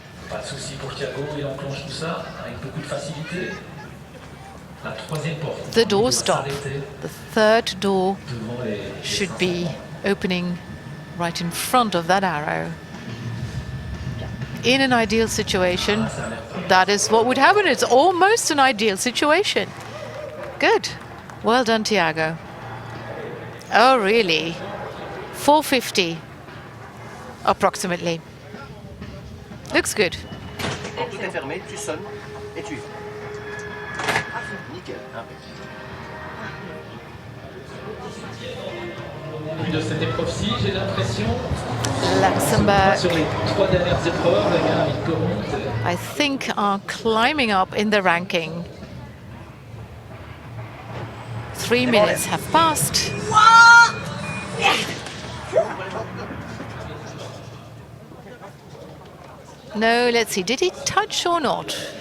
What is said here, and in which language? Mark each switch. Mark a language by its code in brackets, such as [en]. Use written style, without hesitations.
[fr] Pas de souci pour Tiago, il enclenche tout ça avec beaucoup de facilité. La troisième porte. [en] The door stop. The third door should be opening right in front of that arrow. In an ideal situation, that is what would happen. It's almost an ideal situation. Good. Well done, Tiago. Oh, really? 450, approximately. Looks good. [fr] Quand tout est fermé, tu sonnes et tu y vas. Nickel. De cette épreuve-ci, j'ai l'impression, Luxembourg, sur les 3 dernières épreuves, les gars, ils remontent. [en] I think, are climbing up in the ranking. 3 minutes have passed. No, let's see. Did he touch or not?